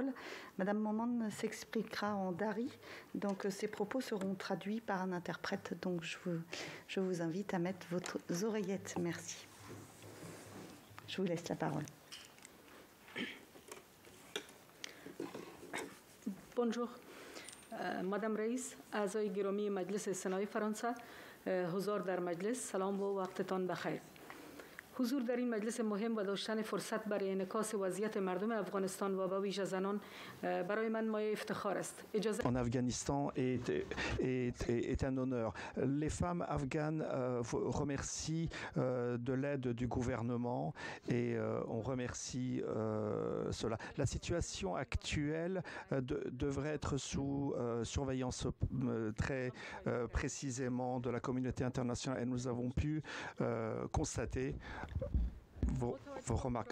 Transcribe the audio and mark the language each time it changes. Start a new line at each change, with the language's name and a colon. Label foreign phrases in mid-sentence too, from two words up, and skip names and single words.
French: Madame Momand s'expliquera en dari, donc ses propos seront traduits par un interprète. Donc je vous invite à mettre vos oreillettes. Merci. Je vous laisse la parole. Bonjour.
Persian: Madame رئیس، اعضای گرامی مجلس سنای فرانسه، حضار در مجلس، سلام و وقتتان بخیر. حضور در این مجلس مهم و داشتن فرصت برای انعکاس وضعیت مردم افغانستان و به ویژه زنان برای من مایه افتخار است.
French: En Afghanistan est un honneur. Les femmes afghanes remercient de l'aide du gouvernement et on remercie cela. La situation actuelle devrait être sous surveillance très précisément de la communauté internationale, et nous avons pu constater vos remarques.